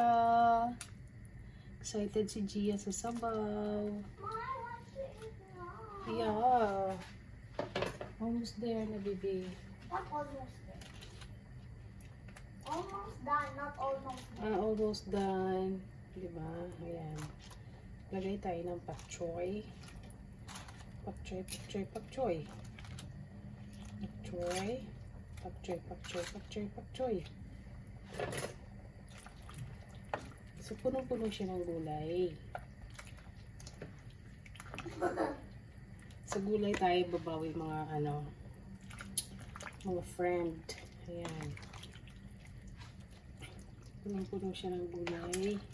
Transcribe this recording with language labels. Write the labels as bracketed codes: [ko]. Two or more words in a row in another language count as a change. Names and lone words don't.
[tl] Excited si Gia sa sabaw. [en] Mom, I want to eat now. Yeah. Almost there na, baby. Not almost there. Almost done, not almost there. Almost done. [tl] Diba? Ayan. Lagay tayo ng pak choy. Pak choy, pak choy, pak choy. Pak choy. Pak choy, pak choy, pak choy, pak choy. So, punong-puno siya ng gulay. Sa gulay tayo babawi mga mga friend. Ayan. Punong-puno siya ng gulay.